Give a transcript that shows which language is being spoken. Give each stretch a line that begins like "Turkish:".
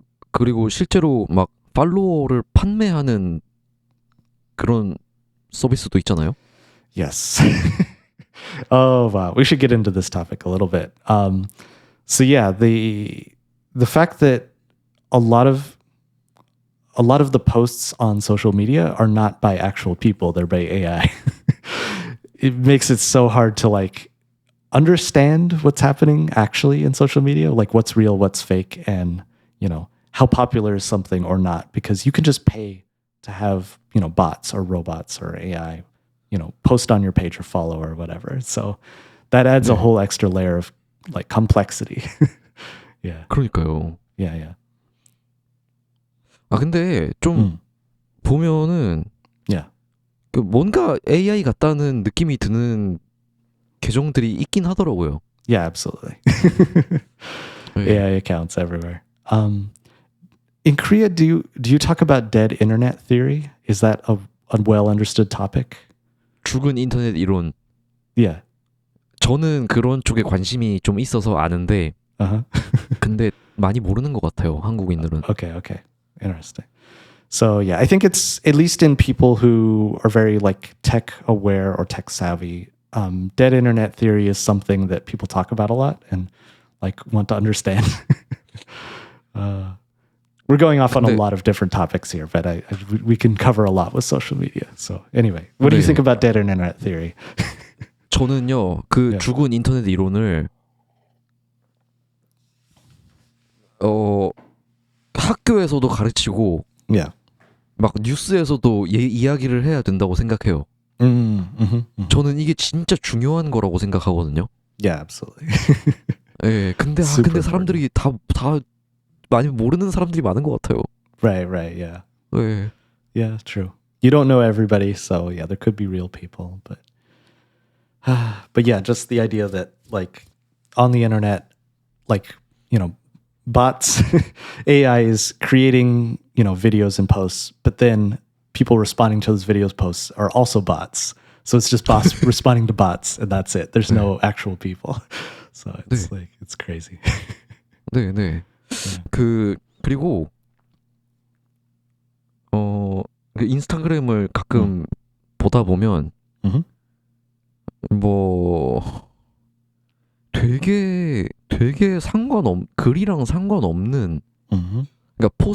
Korean: 그리고 실제로 막 팔로워를 판매하는 그런 서비스도 있잖아요.
English: Yes. Oh wow, we should get into this topic a little bit. So yeah, the fact that a lot of the posts on social media are not by actual people; they're by AI. It makes it so hard to like understand what's happening actually in social media, like what's real, what's fake, and how popular is something or not, because you can just pay to have bots or robots or AI post on your page or follow or whatever. So that adds a whole extra layer of like complexity. Yeah.
Korean: 그러니까요.
English: Yeah.
Korean: 아 근데 좀 보면은
English: Yeah.
Korean: 그 뭔가 AI 같다는 느낌이 드는 계정들이 있긴 하더라고요.
English: Yeah, absolutely.
Korean: 네.
English: AI accounts everywhere. In Korea, do you talk about dead internet theory? Is that a well understood topic?
Korean: 죽은 인터넷 이론.
English: Yeah.
Korean: 저는 그런 쪽에 관심이 좀 있어서 아는데, 근데 많이 모르는 것 같아요, 한국인들은.
English: Okay. Interesting. So yeah, I think it's at least in people who are very like tech aware or tech savvy. Dead internet theory is something that people talk about a lot and like want to understand. We're going off on a lot of different topics here, but we can cover a lot with social media. So anyway, what do you think about dead internet theory?
Korean: 저는요, 그 죽은 인터넷 이론을 학교에서도 가르치고
English: Yeah.
Korean: 막 뉴스에서도 이야기를 해야 된다고 생각해요. 저는 이게 진짜 중요한 거라고 생각하거든요.
English: Yeah, absolutely.
Korean: 예, 근데 사람들이 다 많이 모르는 사람들이 많은 것 같아요.
English: Right, yeah.
Korean: 예.
English: Yeah, true. You don't know everybody, so yeah, there could be real people, but yeah, just the idea that like on the internet, like, bots, AI is creating, videos and posts, but then people responding to those videos posts are also bots. So it's just bots responding to bots and that's it. There's no actual people. So it's like, it's crazy.
Korean: 네. 그리고 그 인스타그램을 가끔 보다 보면 뭐 되게 글이랑 상관없는 그러니까